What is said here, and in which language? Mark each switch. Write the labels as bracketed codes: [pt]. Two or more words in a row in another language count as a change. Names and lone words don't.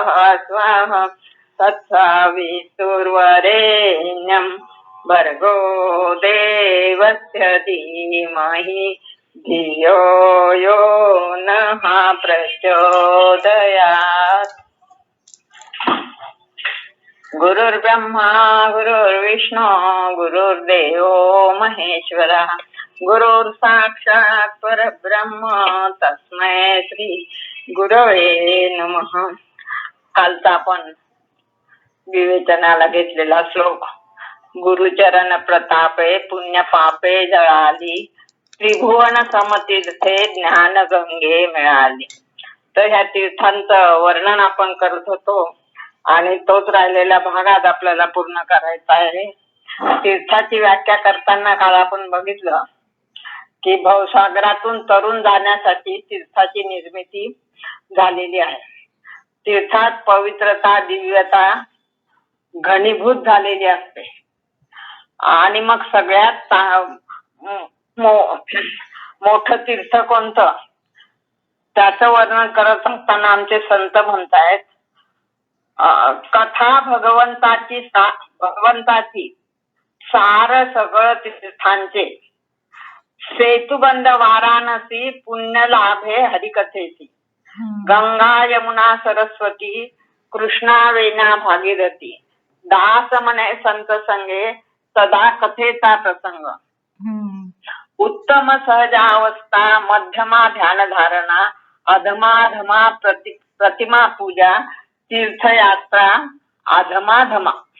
[sa] स्वाहा तत्सवितुर्वरेण्यं भर्गो देवस्य धीमहि धियो यो नः प्रचोदयात्। गुरुर्ब्रह्मा गुरुर्विष्णू गुरुर्देवो महेश्वरः गुरुर्साक्षात् परब्रह्म तस्मै श्री गुरवे नमः। [mr] कालचा आपण विवेचनाला घेतलेला श्लोक, गुरुचरण प्रतापे पुण्य पापे जळाली त्रिभुवन समतीर्थे ज्ञान गंगे मिळाली. तर ह्या तीर्थांचं वर्णन आपण करत होतो आणि तोच राहिलेला भागात आपल्याला पूर्ण करायचा आहे. तीर्थाची व्याख्या करताना काल आपण बघितलं की भवसागरातून तरुण जाण्यासाठी तीर्थाची निर्मिती झालेली आहे. तीर्थात पवित्रता दिव्यता घनीभूत झालेली असते आणि मग सगळ्यात मोठं तीर्थ कोणतं त्याचं वर्णन करत असताना आमचे संत म्हणतायत, कथा भगवंताची सार सगळं तीर्थांचे सेतुबंध वाराणसी पुण्य लाभे हरिकथेची गंगा यमुना सरस्वती कृष्णा वेणा भागीरथी दास म्हणे संत संगे सदा कथेचा प्रसंग उत्तम सहजावस्था मध्यमा ध्यान धारणा अधमाधमा प्रतिमा पूजा तीर्थयात्रा अधमाधमा.